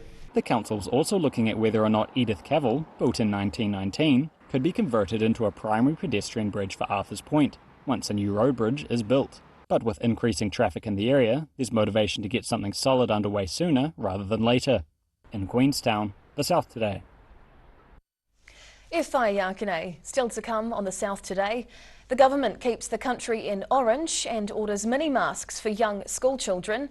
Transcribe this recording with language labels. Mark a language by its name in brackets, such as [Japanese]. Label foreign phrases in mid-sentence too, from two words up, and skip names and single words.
[English] The council's also looking at whether or not Edith Cavell, built in 1919, could be converted into a primary pedestrian bridge for Arthurs Point once a new road bridge is built. But with increasing traffic in the area, there's motivation to get something solid underway sooner rather than later. In Queenstown, The South Today. [Māori] E whai Yakane, [English] still to come on The South Today. The government keeps the country in orange and orders mini masks for young school children.